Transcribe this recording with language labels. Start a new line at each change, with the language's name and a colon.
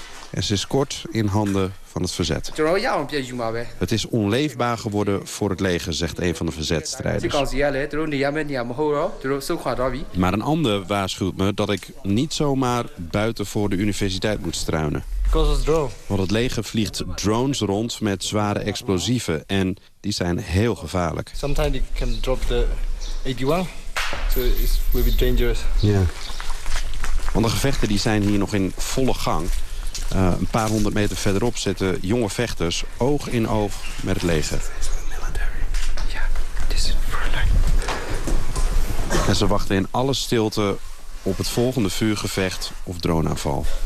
Dutch: En sinds kort in handen van het verzet. Het is onleefbaar geworden voor het leger, zegt een van de verzetstrijders. Maar een ander waarschuwt me dat ik niet zomaar buiten voor de universiteit moet struinen. Want het leger vliegt drones rond met zware explosieven en die zijn heel gevaarlijk.
English: Sometimes it can drop the 81, so it will be dangerous.
Dutch: Ja. Want de gevechten die zijn hier nog in volle gang. Een paar honderd meter verderop zitten jonge vechters oog in oog met het leger. En ze wachten in alle stilte op het volgende vuurgevecht of droneaanval.